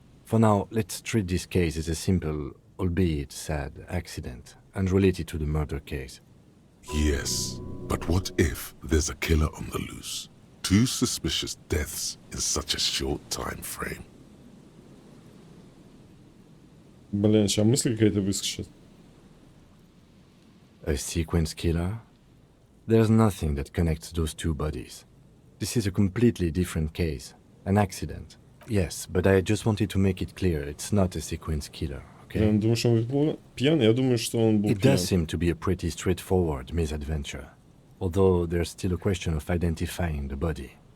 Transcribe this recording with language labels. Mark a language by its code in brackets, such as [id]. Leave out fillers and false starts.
[en] For now, let's treat this case as a simple, albeit sad, accident, unrelated to the murder case. Yes, but what if there's a killer on the loose? 2 suspicious deaths in such a short time frame. [ru] Блин, сейчас мысль какая-то выскочит. [en] A sequence killer? There's nothing that connects those 2 bodies. This is a completely different case. An accident. Yes, but I just wanted to make it clear it's not a sequence killer, okay? [ru] Я думаю, что он был пьян. Я думаю, что он был [en] It [ru] пьян. [en] does seem to be a pretty straightforward misadventure, although there's still a question of identifying the body.